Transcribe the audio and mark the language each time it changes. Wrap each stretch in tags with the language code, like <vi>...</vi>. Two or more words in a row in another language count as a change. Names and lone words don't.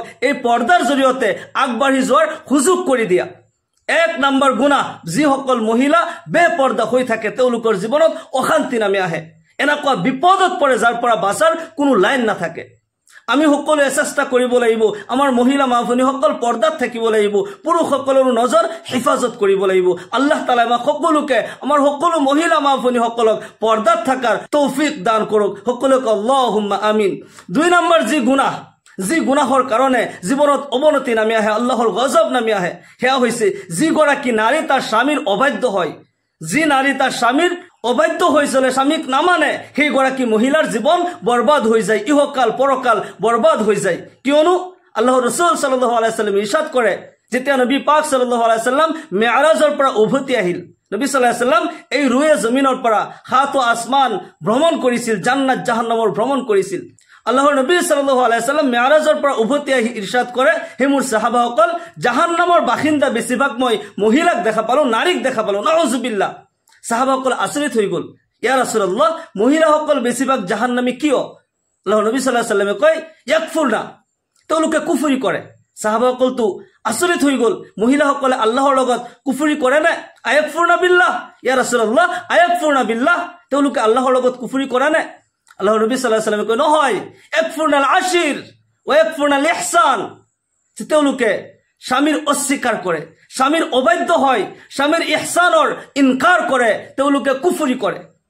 <as>এই পৰ্দাৰ জৰিয়তে আগবাঢ়ি যোৱাৰ সুযোগ কৰি দিয়া এক নম্বৰ গুনাহ যিসকল মহিলা বেপৰ্দা হৈ থাকে তেওঁলোকৰ জীৱনত অশান্তি নামি আহে এনেকুৱা বিপদত পৰে যাৰ পৰা বাচাৰ কোনো লাইন নাথাকে আমি সকলোৱে চেষ্টা কৰিব লাগিব আমাৰ মহিলা মাফনীসকল পৰ্দাত থাকিব লাগিব পুৰুষসকলৰ নজৰ হিফাজত কৰিব লাগিব আল্লাহ তাআলা আমাক সকলোকে আমাৰ সকলো মহিলা মাফনীসকলক পৰ্দাত থাকাৰ তৌফিক দান কৰক সকলোকে</as> <ar>اللهم آمين</ar> <as>দুই নম্বৰ যি গুনাহৰ কাৰণে জীৱনত অৱনতি নামি আহে আল্লাহৰ গজব নামি আহে হেয়া হৈছে যি গৰাকী নাৰী তাৰ স্বামীৰ অবাধ্য হয় যি নাৰী তাৰ স্বামীৰ অবাধ্য হৈছিলে স্বামীক নামানে সেই গৰাকী মহিলাৰ জীৱন বৰবাদ হৈ যায় ইহকাল পৰকাল বৰবাদ হৈ যায় কিয়নো আল্লাহৰ ৰাসূল</as> <ar>صلى الله عليه وسلم</ar> <as>ইরশাদ কৰে যেতিয়া নবী পাক</as> <ar>صلى الله عليه وسلم</ar> <as>মি'ৰাজৰ পৰা উভতি আহিল নবী</as> <ar>صلى الله عليه وسلم</ar> <as>এই রুয়ে জমিনৰ পৰা সাত আসমান ভ্ৰমণ কৰিছিল জান্নাত জাহান্নামৰ ভ্ৰমণ কৰিছিল আল্লাহৰ নবী</as> <ar>صلى الله عليه وسلم</ar> <as>মি'ৰাজৰ পৰা উভতি আহি ইরশাদ কৰে হে মোৰ সাহাবাসকল জাহান্নামৰ বাসিন্দা বেছিভাগ মই মহিলাক দেখা পালো নাৰীক দেখা পালো নাউজুবিল্লাহ সাহাবাসকল আচৰিত হৈ গল</as> <ar>يا رسول الله</ar> <as>মহিলাসকল বেছিভাগ জাহান্নামী কিয় আল্লাহৰ নবী</as> <ar>صلى الله عليه وسلم</ar> <as>কয় ইয়াকফুরনা তেওঁলোকে কুফৰি কৰে সাহাবাসকল তো আচৰিত হৈ গল মহিলাসকলে আল্লাহৰ লগত কুফৰি কৰে না</as> <ar>أيكفرن بالله يا رسول الله أيكفرن بالله</ar> <as>তেওঁলোকে আল্লাহৰ লগত কুফৰি কৰে না আল্লাহৰ নবী</as> <ar>صلى الله عليه وسلم</ar> <as>কয় নহয়</as> <ar>يكفرن العشير ويكفرن الإحسان</ar> <as>তেওঁলোকে স্বামীৰ অস্বীকাৰ কৰে স্বামীৰ অবাধ্য হয় স্বামীৰ ইহসানৰ ইনকাৰ কৰে তেওঁলোকে কুফৰি কৰে</as>